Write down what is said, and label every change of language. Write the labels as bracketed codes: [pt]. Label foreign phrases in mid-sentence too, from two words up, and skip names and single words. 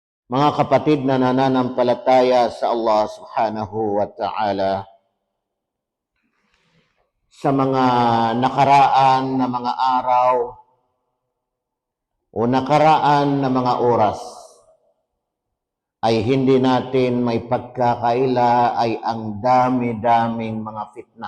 [tl] Mga kapatid na nananampalataya sa [ar] الله سبحانه وتعالى, [tl] sa mga nakaraan na mga araw o nakaraan na mga oras, ay hindi natin may pagkakaila ay ang dami-daming mga fitna.